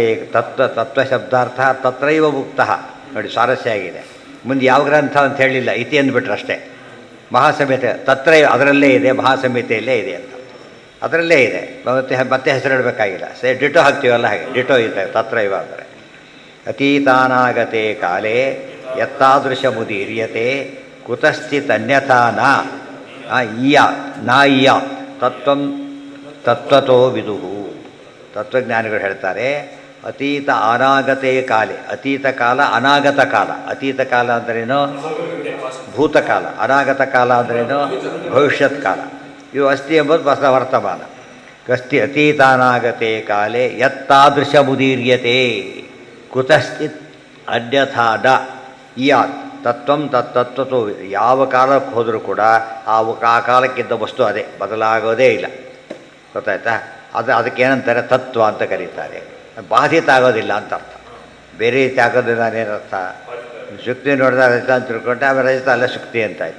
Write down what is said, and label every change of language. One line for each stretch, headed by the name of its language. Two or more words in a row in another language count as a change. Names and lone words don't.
Sanskrit: ತತ್ವಶಬ್ದಾರ್ಥ ತತ್ರೈವ ಮುಕ್ತಃ.
Kannada: ನೋಡಿ ಸ್ವಾರಸ್ಯ ಆಗಿದೆ. ಮುಂದೆ ಯಾವ ಗ್ರಂಥ ಅಂತ ಹೇಳಿಲ್ಲ, ಇತಿ ಅಂದ್ಬಿಟ್ರೆ ಅಷ್ಟೇ. ಮಹಾಸಂಹಿತೆ ತತ್ರೈವ ಅದರಲ್ಲೇ ಇದೆ, ಮಹಾಸಂಹಿತೆಯಲ್ಲೇ ಇದೆ ಅಂತ. ಅದರಲ್ಲೇ ಇದೆ. ಮತ್ತೆ ಹೆಸರು ಇಡಬೇಕಾಗಿಲ್ಲ. ಡಿಟೋ ಹಾಕ್ತೀವಲ್ಲ, ಹಾಗೆ ಡಿಟೋ ಇದೆ ತತ್ರೈವ ಅಂದರೆ.
Sanskrit: ಅತೀತಾನಾಗತೆ ಕಾಲೇ ಯತ್ತಾದೃಶ ಮುದೀರ್ಯತೆ ಕುತಶ್ಚಿತ್ ಅನ್ಯಥಾ ನ ಇಯ ತತ್ವಂ ತತ್ವತೋ ವಿದುಹು.
Kannada: ತತ್ವಜ್ಞಾನಿಗಳು ಹೇಳ್ತಾರೆ,
Sanskrit: ಅತೀತ ಅನಾಗತೆ ಕಾಲೇ.
Kannada: ಅತೀತ ಕಾಲ, ಅನಾಗತ ಕಾಲ. ಅತೀತ ಕಾಲ ಅಂದ್ರೇನು? ಭೂತಕಾಲ. ಅನಾಗತ ಕಾಲ ಅಂದ್ರೇನು? ಭವಿಷ್ಯತ್ ಕಾಲ. ಇವು ಅಸ್ತಿ ಎಂಬುದು ಹೊಸ ವರ್ತಮಾನ.
Sanskrit: ಅಸ್ತಿ ಅತೀತಾನಾಗತೆ ಕಾಲೇ ಯತ್ತಾದೃಶ ಮುದೀರ್ಯತೆ ಕುತಶ್ಚಿತ್ ಅನ್ಯಥಾ ನ ಇಯಾತ್ ತತ್ವಂ ತತ್ತತ್ವತೋ.
Kannada: ಯಾವ ಕಾಲಕ್ಕೆ ಹೋದರೂ ಕೂಡ ಆ ಕಾಲಕ್ಕಿದ್ದ ವಸ್ತು ಅದೇ, ಬದಲಾಗೋದೇ ಇಲ್ಲ. ಗೊತ್ತಾಯ್ತಾ? ಅದಕ್ಕೇನಂತಾರೆ? ತತ್ವ ಅಂತ ಕರೀತಾರೆ. ಬಾಧಿತ ಆಗೋದಿಲ್ಲ ಅಂತ ಅರ್ಥ. ಬೇರೆ ರೀತಿ ಆಗೋದಿಲ್ಲ ಏನರ್ಥ? ಶುಕ್ತಿ ನೋಡಿದ ರಜತ ಅಂತ ತಿಳ್ಕೊಂಡೆ, ಆಮೇಲೆ ರಜತ ಅಲ್ಲ ಶುಕ್ತಿ ಅಂತ ಆಯ್ತು.